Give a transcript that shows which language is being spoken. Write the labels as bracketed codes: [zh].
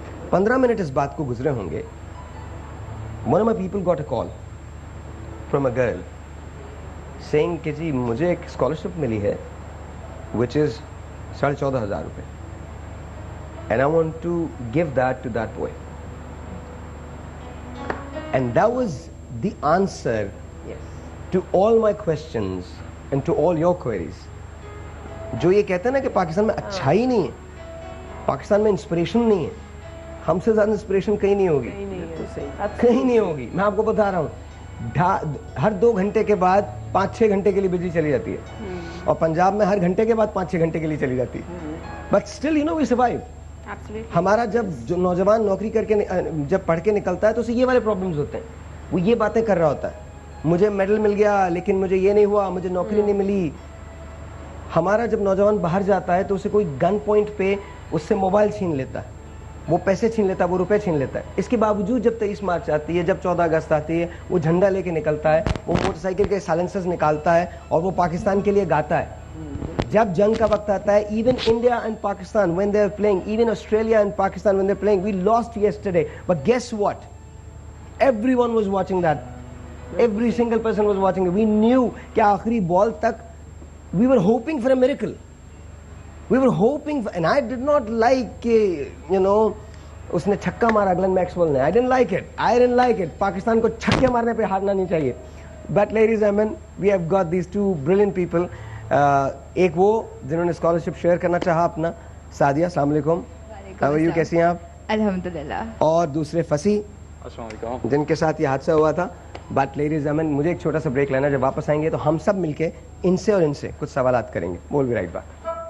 [ur] 15 minute اس بات کو گزرے ہوں گے. [en] one of my people got a call from a girl saying [ur] کہ جی مجھے ایک اسکالرشپ ملی ہے [en] Which is 14,500 rupees, and I want to give that to that boy. And that was the answer to all my questions and to all your queries. [ur] جو یہ کہتے ہیں نا کہ پاکستان میں اچھائی نہیں ہے, پاکستان میں انسپریشن نہیں ہے, ہم سے زیادہ انسپریشن کہیں نہیں ہوگی, کہیں نہیں ہوگی. میں آپ کو بتا رہا ہوں, ہر 2 گھنٹے کے بعد 5-6 گھنٹے کے لیے بجلی چلی جاتی ہے, اور پنجاب میں ہر گھنٹے کے بعد 5-6 گھنٹے کے لیے چلی جاتی ہے. [en] But still you know we survive. [ur] ہمارا جب جو نوجوان نوکری کر کے جب پڑھ کے نکلتا ہے تو اسے یہ والے پرابلمز ہوتے ہیں. وہ یہ باتیں کر رہا ہوتا ہے, مجھے میڈل مل گیا لیکن مجھے یہ نہیں ہوا, مجھے نوکری نہیں ملی. ہمارا جب نوجوان باہر جاتا ہے تو اسے کوئی گن پوائنٹ پہ اس سے موبائل چھین لیتا ہے, وہ پیسے چھین لیتا ہے, وہ روپے چھین لیتا ہے. اس کے باوجود جب 23 مارچ آتی ہے, جب 14 اگست آتی ہے, وہ جھنڈا لے کے نکلتا ہے, وہ موٹر سائیکل کے سائلنسرز نکالتا ہے اور وہ پاکستان کے لیے گاتا ہے. جب جنگ کا وقت آتا ہے, [en] Even India and Pakistan when they are playing, even Australia and Pakistan when they are playing, we lost yesterday, but guess what, everyone was watching that. Every single person was watching it. We knew [ur] کہ آخری بال تک [en] we were hoping for a miracle. We were hoping for, and I did not like you know [ur] اس نے چھکا مارا گلن Maxwell نے. [en] I didn't like it. I didn't like it. [ur] Pakistan کو چھکے مارنے پہ ہارنا نہیں چاہیے. [en] But ladies and gentlemen, we have got these two brilliant people. [ur] ایک وہ جنہوں نے اسکالرشپ شیئر کرنا چاہا اپنا, سعدیہ, السلام علیکم. [en] How are you, [ur] کیسی ہیں آپ؟ [ar] الحمدللہ. [ur] اور دوسرے فصیح, السلام علیکم, جن کے ساتھ یہ حادثہ ہوا تھا. [en] but ladies and gentleman, [ur] مجھے ایک چھوٹا سا بریک لینا. جب واپس آئیں گے تو ہم سب مل کے ان سے اور ان سے کچھ سوالات کریں گے. بول بھی رائٹ بات.